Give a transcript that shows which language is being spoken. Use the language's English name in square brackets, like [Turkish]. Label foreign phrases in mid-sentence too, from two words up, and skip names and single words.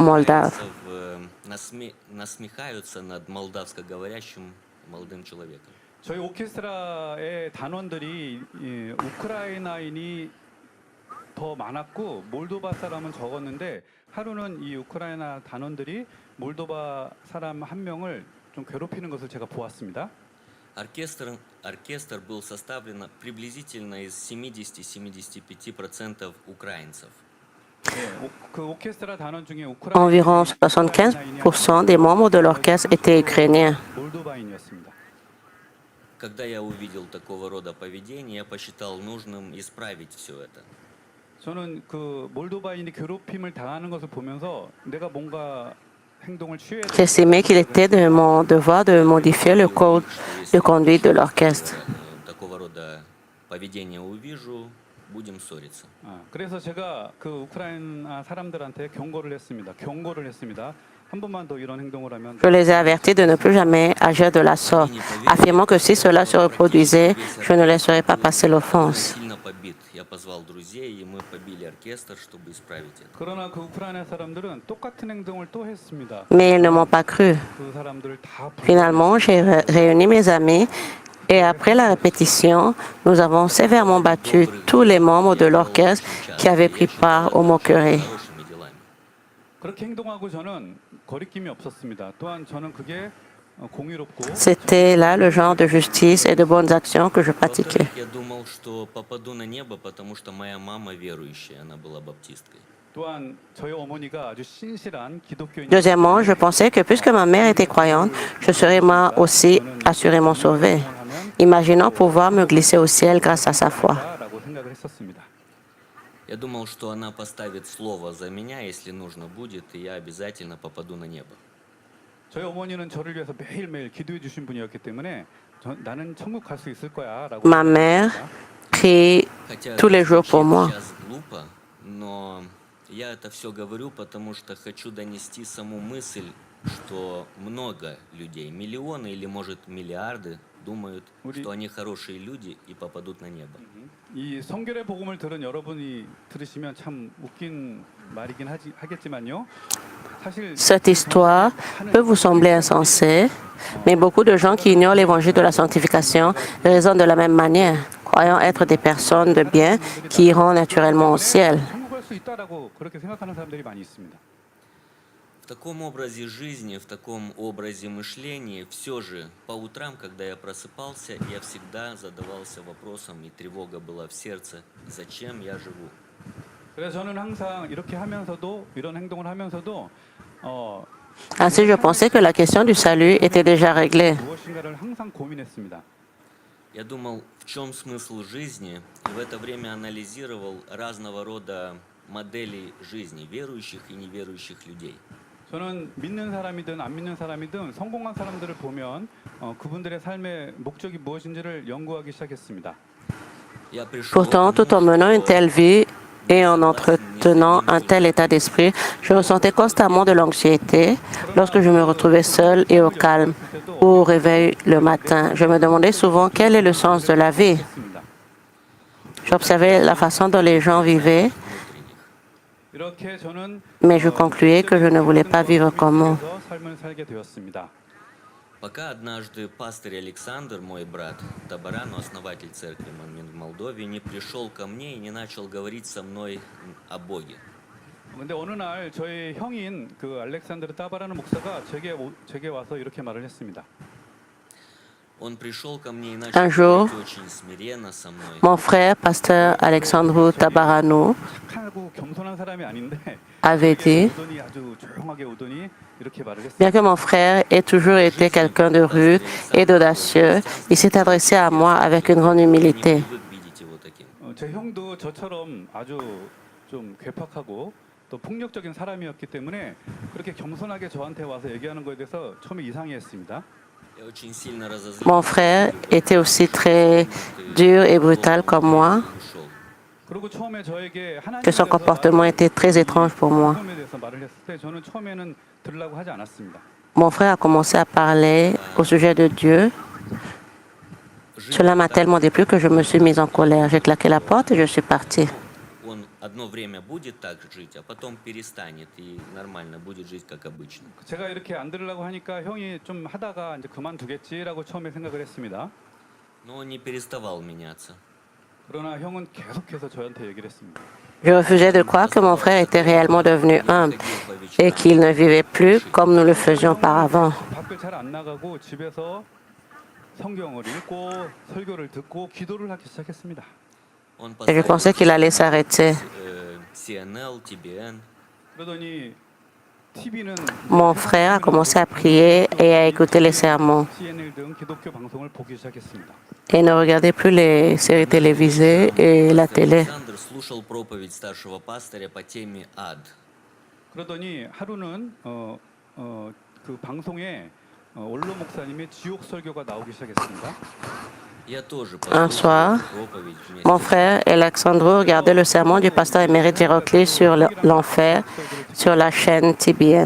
[French] moldave. [Russian] украинцев насмехаются над молдавско-говорящим молодым человеком. [Korean] 저희 오케스트라의 단원들이 우크라이나인이 더 많았고 몰도바 사람은 적었는데 하루는 이 우크라이나 단원들이 몰도바 사람 한 명을 좀 괴롭히는 것을 제가 보았습니다. [Russian] Оркестр был составлен приблизительно из 70-75% украинцев. [Korean] 그 오케스트라 단원 중에 [French] Environ 75% des membres de l'orchestre étaient ukrainiens. [Korean] 몰도바인이었습니다. [Russian] Когда я увидел такого рода поведение, я посчитал нужным исправить все это. [Korean] 저는 그 몰도바인이 괴롭힘을 당하는 것을 보면서 내가 뭔가 행동을 취해야 돼. [French] J'estimais qu'il était de mon devoir de modifier le code de conduite de l'orchestre. [Russian] Такого рода поведение увижу, будем ссориться. [Korean] 그래서 제가 그 우크라이나 사람들한테 경고를 했습니다. 한 번만 더 이런 행동을 하면 [French] Je les ai avertis de ne plus jamais agir de la sorte, affirmant que si cela se reproduisait, je ne laisserais pas passer l'offense. [Russian] Сильно побит. Я позвал друзей, и мы побили оркестр, чтобы исправить это. [Korean] 그러나 그 우크라이나 사람들은 똑같은 행동을 또 했습니다. [French] Mais ils ne m'ont pas cru. [Korean] 그 사람들을 다 [French] Finalement, j'ai réuni mes amis et après la répétition, nous avons sévèrement battu tous les membres de l'orchestre qui avaient pris part aux moqueries. [Russian] Хорошими делами. [Korean] 그렇게 행동하고 저는 거리낌이 없었습니다. 또한 저는 그게 공의롭고 [French] C'était là le genre de justice et de bonnes actions que je pratiquais. [Russian] Во-вторых, я думал, что попаду на небо, потому что моя мама верующая, она была баптисткой. [Korean] 또한 저희 어머니가 아주 신실한 기독교인. [French] Deuxièmement, je pensais que puisque ma mère était croyante, je serais moi aussi assurément sauvée, imaginant pouvoir me glisser au ciel grâce à sa foi. [Korean] 라고 생각을 했었습니다. [Russian] Я думал, что она поставит слово за меня, если нужно будет, и я обязательно попаду на небо. [Korean] 저희 어머니는 저를 위해서 매일매일 기도해 주신 분이었기 때문에 나는 천국 갈 수 있을 거야라고. [French] Ma mère prie [Russian] Хотя [French] tous les jours pour [Russian] звучит [French] moi. [Russian] сейчас глупо, но я это все говорю, потому что хочу донести саму мысль, что много людей, миллионы или, может, миллиарды думают, Ури- что они хорошие люди и попадут на небо. [Korean] 이 성결의 복음을 들은 여러분이 들으시면 참 웃긴 말이긴 하겠지만요. 사실 [French] Cette histoire peut vous sembler insensée, mais beaucoup de gens qui ignorent l'évangile de la sanctification raisonnent de la même manière, croyant être des personnes de bien qui iront naturellement au ciel. [Korean] 천국 갈 수 있다라고 그렇게 생각하는 사람들이 많이 있습니다. [Russian] В таком образе жизни, в таком образе мышления, все же по утрам, когда я просыпался, я всегда задавался вопросом, и тревога была в сердце, зачем я живу? [Korean] 그래서 저는 항상 이렇게 하면서도 이런 행동을 하면서도 [French] Ainsi, je pensais que la question du salut était déjà réglée. [Korean] 무엇인가를 항상 고민했습니다. [Russian] Я думал, в чем смысл жизни, и в это время анализировал разного рода модели жизни верующих и неверующих людей. [Korean] 저는 믿는 사람이든 안 믿는 사람이든 성공한 사람들을 보면 그분들의 삶의 목적이 무엇인지를 연구하기 시작했습니다. [Russian] Я пришел [French] Pourtant, [Russian] к [French] tout en [Russian] тому, [French] menant une [Russian] что [French] telle vie et en entretenant un tel état d'esprit, je ressentais constamment de l'anxiété lorsque je me retrouvais seule et au calme ou au réveil le matin. Je me demandais souvent quel est le sens de la vie. [Korean] 했습니다. [French] J'observais la façon dont les gens vivaient, [Russian] внутренних. [Korean] 이렇게 저는 [French] mais je concluais que je ne voulais pas vivre comme eux. [Korean] 삶을 살게 되었습니다. [Russian] Пока однажды пастырь Александр, мой брат Табарану, основатель церкви в Молдове, не пришел ко мне и не начал говорить со мной о Боге. [Korean] 근데 어느 날 저희 형인 그 알렉산드르 따바라는 목사가 제게 와서 이렇게 말을 했습니다. [Russian] Он пришел ко мне и [French] Un [Russian] начал [French] jour, [Russian] говорить очень смиренно со мной. [French] mon frère, pasteur Alexandru Tabaranu, [Korean] 착하고 겸손한 사람이 아닌데 [French] avait dit, [Korean] 오더니 아주 조용하게 오더니 이렇게 말을 했습니다. [French] bien que mon frère ait toujours été quelqu'un de rude et d'audacieux, il s'est adressé à moi avec une grande [Russian] Не [French] humilité. [Russian] привык видеть его таким. [Korean] 제 형도 저처럼 아주 좀 괴팍하고 또 폭력적인 사람이었기 때문에 그렇게 겸손하게 저한테 와서 얘기하는 거에 대해서 처음에 이상해했습니다. [Russian] Я очень сильно разозлился. [French] Mon frère était aussi très dur et brutal comme moi, [Russian] Ушел. [Korean] 그리고 처음에 저에게 하나님에 [French] que son [Korean] 대해서 [French] comportement était très étrange pour moi. [Korean] 복음에 대해서 말을 했을 때 저는 처음에는 들으려고 하지 않았습니다. [French] Mon frère a commencé à parler au sujet de Dieu. Cela m'a tellement déplu que je me suis mise en colère. J'ai claqué la porte et je suis partie. [Russian] Он одно время будет так жить, а потом перестанет и нормально будет жить как обычно. [Korean] 제가 이렇게 안 들으려고 하니까 형이 좀 하다가 이제 그만두겠지라고 처음에 생각을 했습니다. [Russian] Но он не переставал меняться. [Korean] 그러나 형은 계속해서 저한테 얘기를 했습니다. [French] Je refusais de croire que mon frère était réellement devenu humble et qu'il ne vivait plus comme nous le faisions auparavant. [Korean] 밖을 잘 안 나가고 집에서 성경을 읽고 설교를 듣고 기도를 하기 시작했습니다. [Russian] Он [French] Et je pensais qu'il allait s'arrêter. CNL, TBN. [Korean] 그러더니 TV는 [French] Mon frère a commencé à prier et à écouter les sermons. [Korean] CNN 등 기독교 방송을 보기 시작했습니다. [French] Et ne regardait plus les séries télévisées et la télé. [Russian] Александр слушал проповедь старшего пастыря по теме ад. [Korean] 그러더니 하루는 그 방송에 올로 목사님의 지옥 설교가 나오기 시작했습니다. [Russian] Я тоже [French] Un soir, [Russian] послушал проповедь вместе. [French] mon frère Alexandru regardait le sermon du pasteur émérite Giroclé sur l'enfer sur la chaîne TBN.